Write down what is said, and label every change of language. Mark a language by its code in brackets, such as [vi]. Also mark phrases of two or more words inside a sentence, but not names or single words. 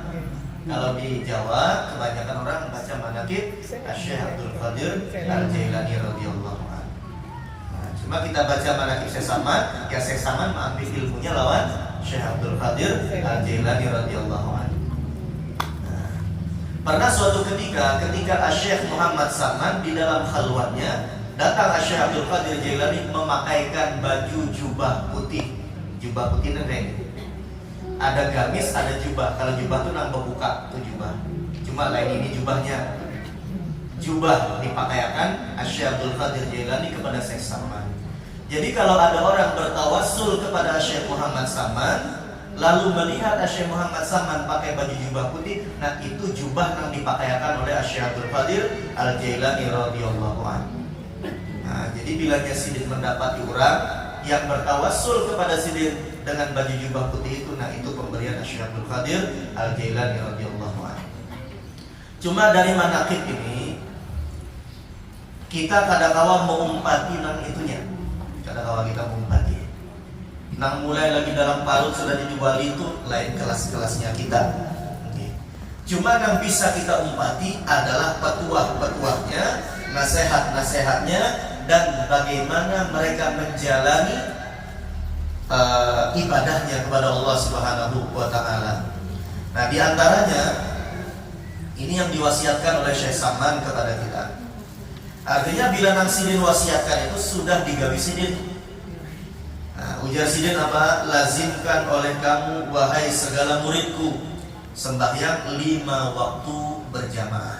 [bjn] Kalau di Jawa kebanyakan orang baca manaqib Syekh Abdul Qadir Al-Jailani [ar] رضي الله عنه. [bjn] Nah, cuma kita baca manaqib Syekh Saman, ya Syekh Saman mengambil ilmunya lawan Syekh Abdul Qadir Al-Jailani [ar] رضي الله عنه. [bjn] Nah, pernah suatu ketika Syekh Muhammad Saman di dalam khalwatnya datang Syekh Abdul Qadir Jailani memakaikan baju jubah putih. Jubah putih neng. Ada gamis, ada jubah. Kalau jubah itu nang buka tuh jubah. Cuma lain ini jubahnya. Jubah dipakaikan Syekh Abdul Qadir Jailani kepada Syekh Saman. Jadi kalau ada orang bertawassul kepada Syekh Muhammad Saman, lalu melihat Syekh Muhammad Saman pakai baju jubah putih, nah itu jubah yang dipakaikan oleh Syekh Abdul Qadir Al-Jailani [ar] رضي الله عنه. [bjn] Nah, jadi bila Sidin mendapati orang yang bertawassul kepada Sidin dengan baju jubah putih itu, nah itu pemberian Syekh Abdul Qadir Al-Jailani [ar] رضي الله عنه. [bjn] Cuma dari manaqib ini kita kadang-kadang mengumpati nang itunya. Kadang-kadang kita mengumpati. Nang mulai lagi dalam parut sudah jadi wali itu lain kelas-kelasnya kita. Cuma yang bisa kita umpati adalah petuah-petuahnya, nasihat-nasihatnya, dan bagaimana mereka menjalani ibadahnya kepada [ar] الله سبحانه وتعالى. [bjn] Nah, di antaranya ini yang diwasiatkan oleh Syekh Saman kepada kita. Artinya bila nang sidin wasiatkan itu sudah digawi sidin. Nah, ujar sidin apa? Lazimkan oleh kamu wahai segala muridku sembahyang 5 waktu berjamaah.